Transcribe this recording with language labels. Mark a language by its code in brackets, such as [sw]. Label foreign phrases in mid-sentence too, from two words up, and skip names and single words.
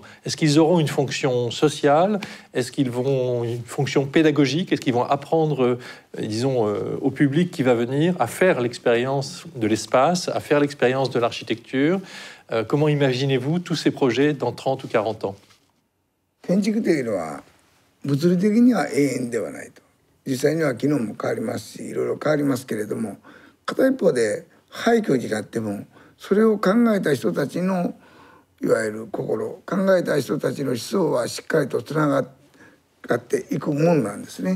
[fr] Est-ce qu'ils auront une fonction sociale? Est-ce qu'ils vont une fonction pédagogique? Est-ce qu'ils vont apprendre, disons, au public qui va venir à faire l'expérience de l'espace, à faire l'expérience de l'architecture? Comment imaginez-vous tous ces projets dans 30 ou 40 ans? [ja] 建築というのは物理的には永遠ではないと。実際には機能も変わりますし、いろいろ変わりますけれども、片一方で廃墟になってもそれを考えた人たちのいわゆる心、考えた人たちの思想はしっかりとつながっていくもんなんですね。